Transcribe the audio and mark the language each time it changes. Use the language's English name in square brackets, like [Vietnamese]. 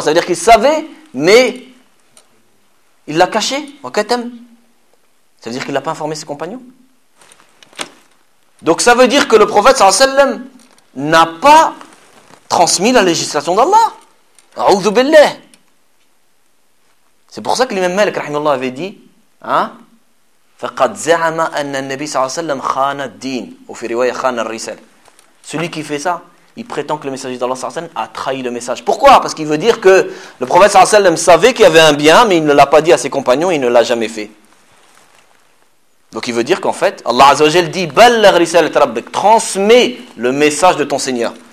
[French] Ça veut dire qu'il savait, mais il l'a caché. Ça veut dire qu'il ne l'a pas informé ses compagnons. Donc ça veut dire que le prophète sallallahu alayhi wa sallam n'a pas transmis la législation d'Allah. A'oudhu billah. C'est pour ça que l'imam Malik rahimahullah avait dit, [Arabic] فَقَدْ زَعَمَا أَنَّ النَّبِي صَلَّى اللَّهُ عَلَيْهِ وَسَلَّمَ خَانَ الدِّينِ وَفِي رِوَايَةٍ خَانَ الرِّسَالَةِ. [French] Celui qui fait ça, il prétend que le messager d'Allah sallallahu alayhi wa sallam a trahi le message. Pourquoi? Parce qu'il veut dire que le prophète sallallahu alayhi wa sallam savait qu'il y avait un bien, mais il ne l'a pas dit à ses compagnons, il ne l'a jamais fait. Donc il veut dire qu'en fait, Allah azza wa jalla dit [Arabic] بَلَّغْ رِسَالَةَ رَبِّكَ, [French] transmet le message de ton Seigneur.